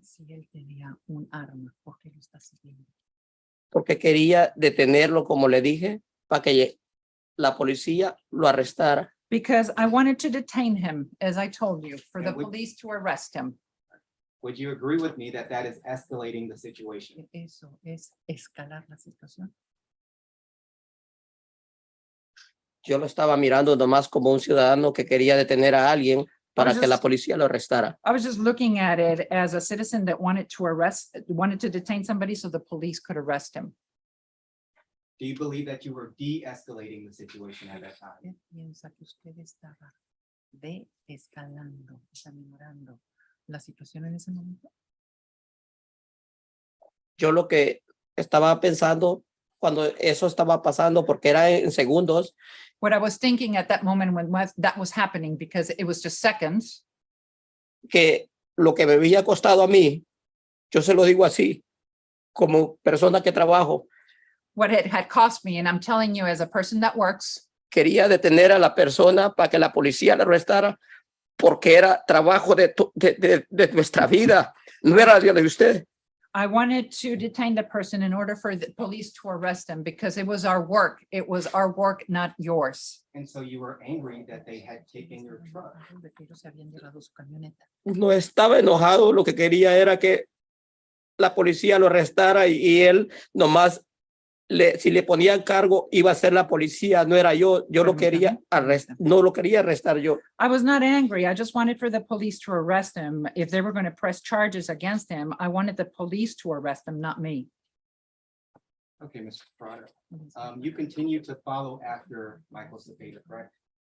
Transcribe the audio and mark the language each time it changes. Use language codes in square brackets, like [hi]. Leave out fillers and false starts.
[es] Si él tenía un arma, ¿por qué lo está siguiendo? Porque quería detenerlo, como le dije, para que la policía lo arrestara. [en] Because I wanted to detain him, as I told you, for the And would- police to arrest him. Would you agree with me that that is escalating the situation? [es] Eso es escalar la situación. Yo lo estaba mirando nomás como un ciudadano que quería detener a alguien para Pues que la es- policía lo arrestara. [en] I was just looking at it as a citizen that wanted to detain somebody so the police could arrest him. Do you believe that you were de-escalating the situation at that time? [es] ¿Usted piensa que usted estaba desescalando, desaminando la situación en ese momento? Yo lo que estaba pensando cuando eso estaba pasando, porque era en segundos, [en] What I was thinking at that moment when that was happening, because it was just seconds, [es] que lo que me había costado a mí, yo se lo digo así, como persona que trabajo, [en] what it had cost me, and I'm telling you as a person that works, [es] quería detener a la persona para que la policía la arrestara, porque era trabajo de nuestra vida, no era de usted. [en] I wanted to detain the person in order for the police to arrest him because it was our work. It was our work, not yours. And so you were angry that they had taken your truck. [es] De que ellos se habían llevado su camioneta. No estaba enojado, lo que quería era que la policía lo arrestara y él nomás si le ponían cargo, iba a ser la policía, no era yo. Yo lo quería no lo quería arrestar yo. [en] I was not angry. I just wanted for the police to arrest him. If they were going to press charges against him, I wanted the police to arrest him, not me. Okay, Mr. Prada. You continue to follow after Michael Cepeda, correct?